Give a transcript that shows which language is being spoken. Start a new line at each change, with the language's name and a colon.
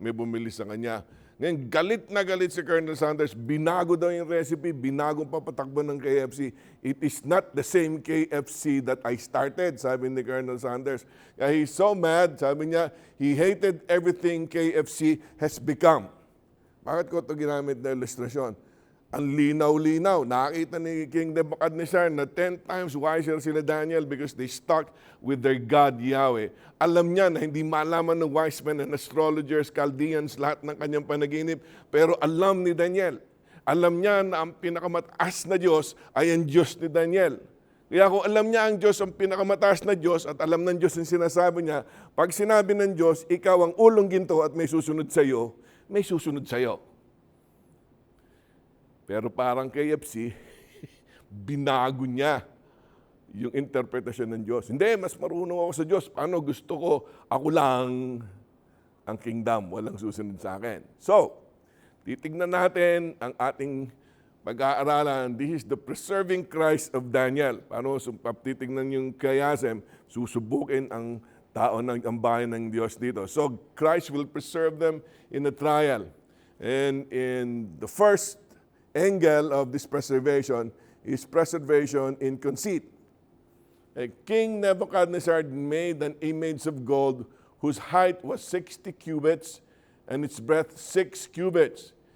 Filipino: May bumili sa kanya. Ngayon, galit na galit si Colonel Sanders. Binago daw yung recipe, binagong papatakbo ng KFC.
English: It is not the same KFC that I started,
Filipino: sabi ni Colonel Sanders. Kaya
English: he's so mad,
Filipino: sabi niya,
English: he hated everything KFC has become.
Filipino: Bakit ko ito ginamit na ilustrasyon? Ang linaw-linaw. Nakita ni King Nebuchadnezzar na
English: 10 times wiser
Filipino: sila Daniel
English: because they stuck with their God Yahweh.
Filipino: Alam niya na hindi malaman ng
English: wise men and astrologers,
Filipino: Chaldeans, lahat ng kanyang panaginip. Pero alam ni Daniel. Alam niya na ang pinakamataas na Diyos ay ang Diyos ni Daniel. Kaya kung alam niya ang Diyos ang pinakamataas na Diyos at alam ng Diyos ang sinasabi niya, pag sinabi ng Diyos, ikaw ang ulong ginto at may susunod sa iyo, may susunod sa iyo. Pero parang KFC, binago niya yung interpretasyon ng Diyos. Hindi, mas marunong ako sa Diyos. Paano gusto ko, ako lang ang kingdom, walang susunod sa akin. So, titignan natin ang ating pag-aaralan.
English: This is the preserving Christ of Daniel.
Filipino: Paano titignan yung kayasem, susubukin ang tao ng ang bayan ng Diyos dito.
English: So, Christ will preserve them in a trial. And in the first angle of this preservation is preservation in conceit. King Nebuchadnezzar made an image of gold whose height was 60 cubits and its breadth 6 cubits.